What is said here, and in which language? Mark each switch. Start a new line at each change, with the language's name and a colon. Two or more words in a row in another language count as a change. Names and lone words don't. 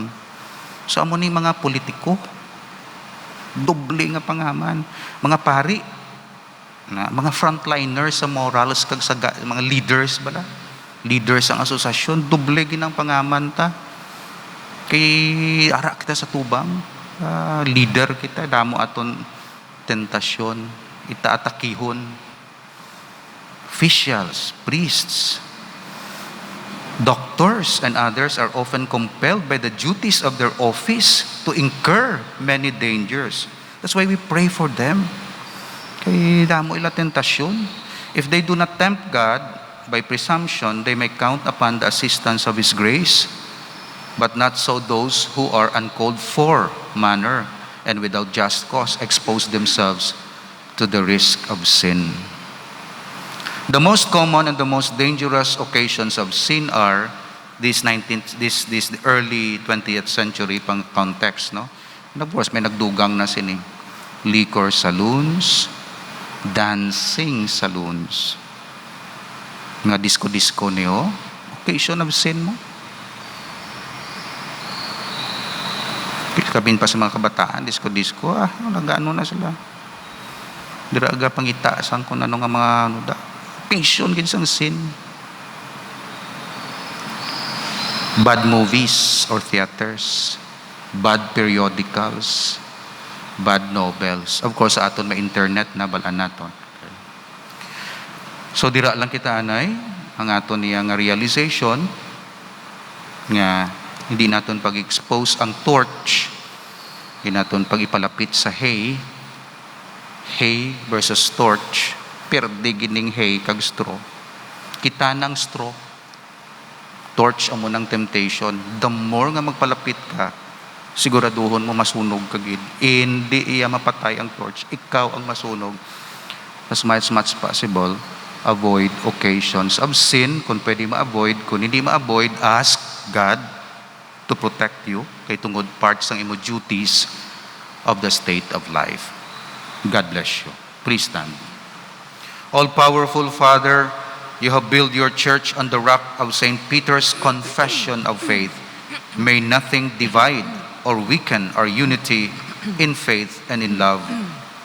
Hiligaynon: So amo ni mga politiko, doble nga pangaman, mga pari na mga frontliners sa morals kag sa mga leaders bala, leaders ang asosasyon, doble ginang pangaman ta kay ara kita sa tubang. Leader kita, damo aton tentasyon, itaatakihon.
English: Officials, priests, doctors, and others are often compelled by the duties of their office to incur many dangers. That's why we pray for them.
Hiligaynon: Kay damo ila tentasyon.
English: If they do not tempt God, by presumption, they may count upon the assistance of His grace. But not so those who are uncalled for manner and without just cause expose themselves to the risk of sin. The most common and the most dangerous occasions of sin are this early 20th century
Hiligaynon: pang context, no?
English: And of course,
Hiligaynon: may nagdugang na sini.
English: Liquor saloons, dancing saloons,
Hiligaynon: mga disco-disco niyo,
English: occasion of sin mo.
Hiligaynon: Kabin pa sa mga kabataan, disco-disco, nag-ano na sila. Diraga pangitaasan kung ano nga mga
English: occasion ginsang sin. Bad movies or theaters, bad periodicals, bad novels. Of course,
Hiligaynon: sa aton may internet na balaan naton. So dira lang kita anay ang aton niya nga realization nga hindi naton pag-expose ang torch, hindi naton pag-ipalapit sa hay versus torch, perde gining hay kag straw. Kita ng straw, torch amo ng temptation.
English: The more
Hiligaynon: nga magpalapit ka, siguraduhon mo masunog kagid. Hindi iya mapatay ang torch, ikaw ang masunog.
English: As much possible, avoid occasions of sin.
Hiligaynon: Kung pwede ma-avoid, kung hindi ma-avoid,
English: ask God to protect you
Hiligaynon: kay tungod
English: parts
Hiligaynon: ng imo
English: duties of the state of life. God bless you. Please stand. All-powerful Father, you have built your church on the rock of St. Peter's confession of faith. May nothing divide or weaken our unity in faith and in love.